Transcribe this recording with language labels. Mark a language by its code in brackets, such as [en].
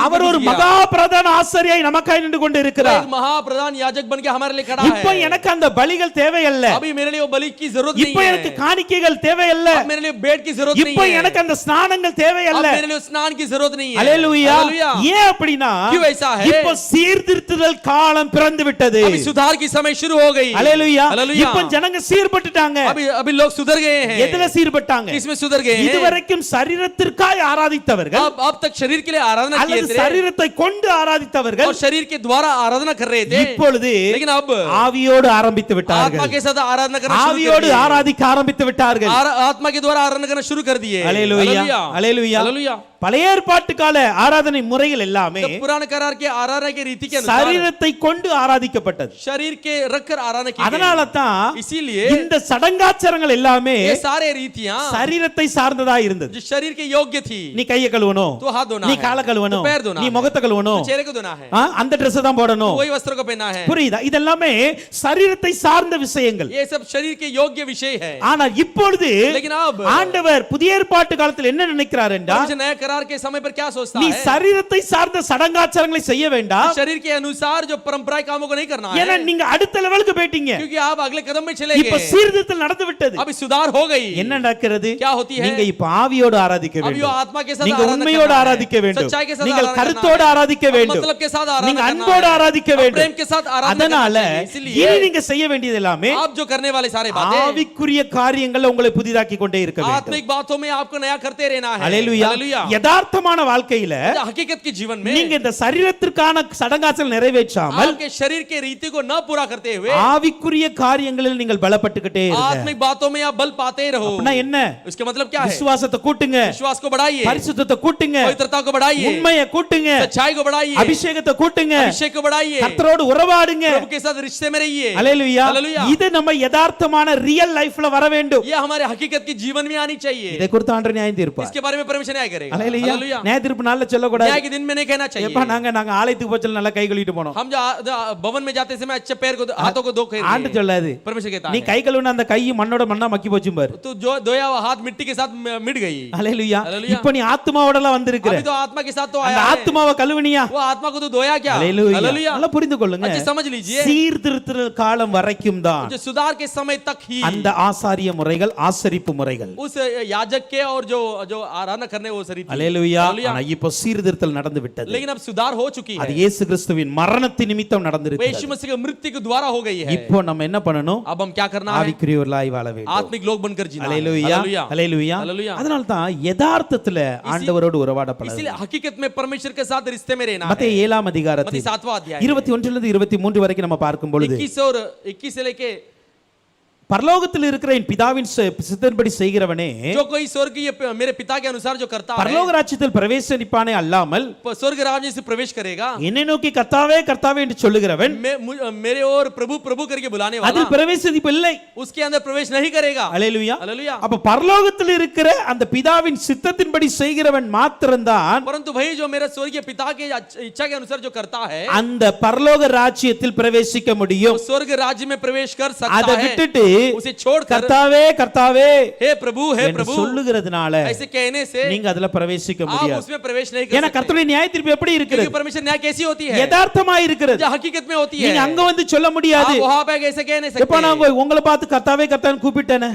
[ta] அவர் ஒரு மகா பிரதான ஆசாரியாய் நமக்காய் நின்று கொண்டு இருக்கிறார். [hi] एक महाप्रधान याजक बन के हमारे लिए खड़ा [ta] இப்போ [hi] है. [ta] எனக்கு அந்த பலிகள் தேவையல்ல. [hi] अभी मेरे लिए वो बलि की जरूरत नहीं [ta] இப்போ எனக்கு [hi] है. [ta] காணிக்கைகள் தேவையல்ல. [hi] अब मेरे लिए बेड की जरूरत नहीं [ta] இப்போ [hi] है. [ta] எனக்கு அந்த ஸ்நானங்கள் [hi] अब [ta] தேவையல்ல. [hi] मेरे लिए स्नान की जरूरत नहीं है. [ta] அல்லேலூயா. [hi] हालेलुया. [ta] ஏன் அப்படினா [hi] क्यों ऐसा है? [ta] இப்போ சீர்திருத்துதல் காலம் பிறந்து விட்டது. [hi] अभी सुधार की समय शुरू हो गई. [ta] அல்லேலூயா. [hi] हालेलुया. [ta] இப்போ ஜனங்க சீர்பட்டுட்டாங்க. [hi] अभी लोग सुधर गए हैं. [ta] எதுல சீர்பட்டாங்க? [hi] किसमें सुधर गए हैं? [ta] இதுவரைக்கும் சரீரத்திற்காய் ஆராதித்தவர்கள் [hi] अब तक शरीर के लिए आराधना किए [ta] அல்லது [hi] थे [ta] சரீரத்தை கொண்டு ஆராதித்தவர்கள் [hi] और शरीर के द्वारा आराधना कर रहे थे. [ta] இப்பொழுது [hi] लेकिन अब [ta] ஆவியோடு ஆரம்பித்து [hi] आत्मा [ta] விட்டார்கள். [hi] के साथ आराधना करना शुरू कर [ta] ஆவியோடு [hi] दिए. [ta] ஆராதிக்க ஆரம்பித்து விட்டார்கள். [hi] आत्मा के द्वारा आराधना करना शुरू कर दिए. [ta] அல்லேலூயா. அல்லேலூயா. [hi] हालेलुया. [ta] பழைய ஏற்பாட்டு கால ஆராதனை முறைகள் எல்லாமே [hi] तो पुराने करार के आराधना के रीति के अनुसार [ta] சரீரத்தை கொண்டு ஆராதிக்கப்பட்டது. [hi] शरीर के रखकर आराधना की [ta] அதனால தான் [hi] इसीलिए [ta] இந்த சடங்காச்சாரங்கள் எல்லாமே [hi] ये सारे रीतियां [ta] சரீரத்தை சார்ந்ததா இருந்தது. [hi] जो शरीर के योग्य थी. [ta] நீ கையை கழுவணும், [hi] तो हाथ धोना [ta] நீ [hi] है, [ta] காலை கழுவணும், [hi] तो पैर धोना [ta] நீ [hi] है, [ta] முகத்தை [hi] तो [ta] கழுவணும், [hi] चेहरे को धोना है, [ta] அந்த Dress தான் போடணும். [hi] वही वस्त्र को पहनना है. [ta] புரியுதா? இதெல்லாமே சரீரத்தை சார்ந்த விஷயங்கள். [hi] ये सब शरीर के योग्य विषय है. [ta] ஆனால் இப்பொழுது [hi] लेकिन अब [ta] ஆண்டவர் புதிய ஏற்பாட்டு காலத்தில் என்ன நினைக்கிறார் என்றால் [hi] परमेश्वर नए करार के समय पर क्या सोचता [ta] நீ [hi] है? [ta] சரீரத்தை சார்ந்த சடங்காச்சாரங்களை செய்ய வேண்டாம். [hi] शरीर के अनुसार जो परंपराएं कामों को नहीं करना [ta] ஏன்னா [hi] है, [ta] நீங்க அடுத்த லெவலுக்கு போயிட்டீங்க. [hi] क्योंकि आप अगले कदम में चले [ta] இப்ப [hi] गए. [ta] சீர்திருத்தல் நடந்து விட்டது. [hi] अभी सुधार हो गई. [ta] என்ன நடக்கிறது? [hi] क्या होती है? [ta] நீங்க இப்ப ஆவியோடு ஆராதிக்க [hi] अब यो [ta] வேண்டும். [hi] आत्मा के साथ [ta] நீங்க [hi] आराधना [ta] உண்மையோடு [hi] करना है. [ta] ஆராதிக்க வேண்டும். [hi] सच्चाई के साथ [ta] நீங்கள் [hi] आराधना [ta] கருத்தோடு [hi] करना है. [ta] ஆராதிக்க [hi] अब [ta] வேண்டும். [hi] मतलब के साथ आराधना [ta] நீங்க [hi] करना [ta] அன்போடு [hi] है. [ta] ஆராதிக்க [hi] अब [ta] வேண்டும். [hi] प्रेम के साथ आराधना [ta] அதனால [hi] करना चाहिए. इसलिए [ta] இனி நீங்க செய்ய வேண்டியது எல்லாமே [hi] आप जो करने वाले सारे बातें [ta] ஆவிக்குரிய காரியங்கள் உங்களை புதிதாக்கி கொண்டே இருக்க வேண்டும். [hi] आत्मिक बातों में आपको नया करते रहना है. [ta] அல்லேலூயா. [hi] हालेलुया. [ta] யதார்த்தமான வாழ்க்கையில [hi] हकीकत के जीवन में [ta] நீங்க இந்த சரீரத்திற்கான சடங்காச்சல் நிறைவேற்றாமல் [hi] आपके शरीर के रीति को न पूरा करते हुए [ta] ஆவிக்குரிய காரியங்களில் நீங்கள் பலப்பட்டுக்கிட்டே இருங்க. [hi] आत्मिक बातों में आप बल पाते रहो. [ta] அப்படின்னா என்ன? [hi] इसका मतलब क्या है? [ta] விசுவாசத்தை கூட்டுங்க, [hi] विश्वास को बढ़ाइए, [ta] பரிசுத்தத்தை கூட்டுங்க, [hi] पवित्रता को बढ़ाइए, [ta] உண்மையை கூட்டுங்க, [hi] सच्चाई को बढ़ाइए, [ta] அபிஷேகத்தை கூட்டுங்க, [hi] अभिषेक को बढ़ाइए, [ta] கர்த்தரோடு உறவாடுங்க. [hi] प्रभु के साथ रिश्ते में रहिए. [ta] அல்லேலூயா. [hi] हालेलुया. [ta] இது நம்ம யதார்த்தமான [en] real லைஃப்ல [ta] வர வேண்டும். [hi] ये हमारे हकीकत की जीवन में आनी चाहिए. [ta] இதை குறித்து ஆண்டவர் நியாயம் தீர்ப்பார். [hi] इसके बारे में परमेश्वर न्याय करेगा. [ta] அல்லேலூயா. [hi] हालेलुया. [ta] நியாய தீர்ப்பு நாள்ல சொல்லக்கூடாது. [hi] न्याय के दिन में नहीं कहना चाहिए. [ta] எப்ப நாங்க ஆலயத்துக்கு போச்சல நல்லா கை கழுவிட்டு போனோம். [hi] हम जो भवन में जाते समय अच्छे पैर को हाथों को धो के [ta] ஆண்டு சொல்லாது. [hi] परमेश्वर कहता [ta] நீ [hi] है [ta] கை கழுவுன அந்த கை மண்ணோட மண்ணா மக்கி போச்சு பாரு. [hi] तो जो धोया हुआ हाथ मिट्टी के साथ मिट गई. [ta] அல்லேலூயா. அல்லேலூயா. இப்போ நீ ஆத்துமாவோடலாம் வந்திருக்கிற. [hi] अभी तो आत्मा के साथ तो [ta] அந்த [hi] आया है. [ta] ஆத்துமாவை கழுவுனியா? [hi] वो आत्मा को तो धोया क्या? [ta] அல்லேலூயா. [hi] हालेलुया. [ta] நல்லா புரிந்து கொள்ளுங்க. [hi] अच्छे समझ लीजिए. [ta] சீர்திருத்தல் காலம் வரைக்கும் தான் [hi] जो सुधार के समय तक ही [ta] அந்த ஆசாரிய முறைகள் ஆசரிப்பு முறைகள். [hi] उस याजक के और जो आराधना करने वो सरी थी. [ta] அல்லேலூயா. [hi] हालेलुया. [ta] ஆனா இப்போ சீர்திருத்தல் நடந்து விட்டது. [hi] लेकिन अब सुधार हो चुकी [ta] அது [hi] है. [ta] இயேசு கிறிஸ்துவின் மரணத்தின் நிமித்தம் [hi] वो [ta] நடந்திருக்கு. [hi] यीशु मसीह की मृत्यु के द्वारा हो गई है. [ta] இப்போ நம்ம என்ன பண்ணணும்? [hi] अब हम क्या करना है? [ta] ஆவிக்குரியவர்களாய் வாழ வேண்டும். [hi] आत्मिक लोग बनकर जीना है. [ta] அல்லேலூயா. [hi] हालेलुया. [ta] அல்லேலூயா. [hi] हालेलुया. [ta] அதனால தான் யதார்த்தத்துல ஆண்டவரோடு உறவாட பழகுங்க. [hi] इसलिए हकीकत में परमेश्वर के साथ रिश्ते में रहना है. [ta] மத்தேயு 7ஆம் [hi] मत्ती [ta] அதிகாரத்தில் [hi] 7वां अध्याय [ta] 21 லிருந்து 23 வரைக்கும் நம்ம பார்க்கும் பொழுது [hi] 21 से लेके [ta] பரலோகத்தில் இருக்கிற என் பிதாவின் சித்தத்தின்படி செய்கிறவனே [hi] जो कोई स्वर्गीय मेरे पिता के अनुसार जो करता है [ta] பரலோக ராஜ்யத்தில் பிரவேசிப்பானே அல்லாமல் [hi] स्वर्ग राज्य से प्रवेश करेगा. [ta] என்னை நோக்கி கர்த்தாவே கர்த்தாவே என்று சொல்லுகிறவன் [hi] मेरे और प्रभु प्रभु करके बुलाने वाला [ta] அதில் பிரவேசிப்பதில்லை. [hi] उसके अंदर प्रवेश नहीं करेगा. [ta] அல்லேலூயா. [hi] हालेलुया. [ta] அப்ப பரலோகத்தில் இருக்கிற அந்த பிதாவின் சித்தத்தின்படி செய்கிறவன் மாத்திரம்தான் [hi] परंतु भाई जो मेरे स्वर्गीय पिता के इच्छा के अनुसार जो करता है [ta] அந்த பரலோக ராஜ்யத்தில் பிரவேசிக்க முடியும். [hi] वो स्वर्ग राज्य में प्रवेश कर सकता [ta] அதை [hi] है. [ta] விட்டுட்டு [hi] उसे छोड़कर [ta] கர்த்தாவே கர்த்தாவே [hi] हे प्रभु [ta] என்று சொல்லுகிறதுனால [hi] ऐसे कहने से [ta] நீங்க அதுல பிரவேசிக்க [hi] आप [ta] முடியாது. [hi] उसमें प्रवेश नहीं कर [ta] ஏன்னா [hi] सकते. [ta] கர்த்தருடைய நியாய தீர்ப்பு எப்படி [hi] क्योंकि [ta] இருக்கிறது? [hi] परमेश्वर न्याय कैसी होती है? [ta] யதார்த்தமா இருக்கிறது. [hi] जो हकीकत में होती है. [ta] நீங்க அங்க வந்து சொல்ல முடியாது. [hi] आप वहां पे कैसे कह नहीं [ta] எப்ப [hi] सकते? [ta] நான் உங்களை பார்த்து கர்த்தாவே கர்த்தான்னு கூப்பிட்டேனே,